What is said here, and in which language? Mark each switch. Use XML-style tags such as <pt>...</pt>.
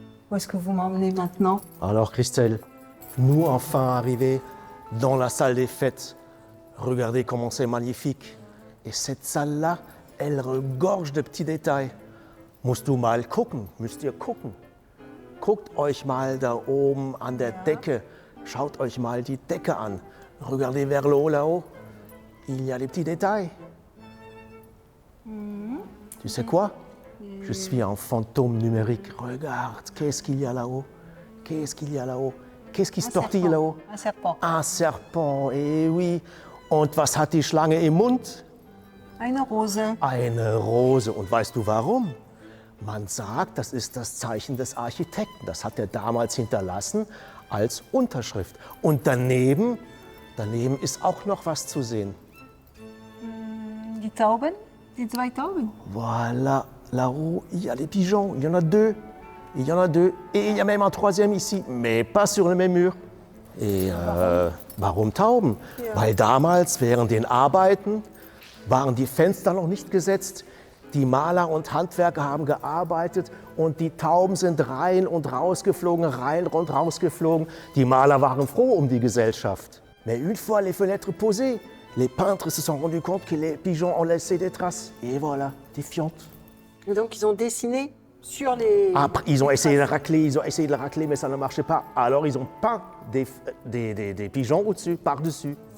<fr>Où est-ce que vous m'emmenez maintenant? Alors Christelle, nous enfin arrivés dans la salle des fêtes. Regardez comment c'est magnifique. Et cette salle-là, elle regorge de petits détails.</fr> <de>Musst du mal gucken, müsst ihr gucken. Guckt euch mal da oben an der Decke. Schaut euch mal die Decke an.</de> <fr>Regardez vers le haut là-haut. Il y a des petits détails. Tu sais quoi? Je suis un fantôme numérique. Regarde, qu'est-ce qu'il y a là-haut? Qu'est-ce qu'il y a là-haut? Qu'est-ce qui se tortille là-haut? Un serpent. Un serpent, eh oui.</fr> <de>Und was hat die Schlange im Mund? Eine Rose. Eine Rose. Und weißt du warum? Man sagt, das ist das Zeichen des Architekten. Das hat er damals hinterlassen als Unterschrift. Und daneben ist auch noch was zu sehen. Die Tauben? Die zwei Tauben?</de> <fr>Voilà, là-haut, il y a les pigeons. Il y en a deux. Il y en a deux. Et il y a même un troisième ici, mais pas sur le même mur.</fr> <de>Et warum Tauben? Ja. Weil damals, während den Arbeiten, waren die Fenster noch nicht gesetzt. Die Maler und Handwerker haben gearbeitet und die Tauben sind rein und rausgeflogen, rein und rausgeflogen. Die Maler waren froh um die Gesellschaft.</de> <fr>Mais une fois les fenêtres posées, les peintres se sont rendus compte que les pigeons ont laissé des traces. Et voilà, des fientes. Et donc ils ont dessiné sur les... Après, ils ont essayé de le racler, mais ça ne marchait pas. Alors ils ont peint des pigeons au-dessus, par-dessus.</fr>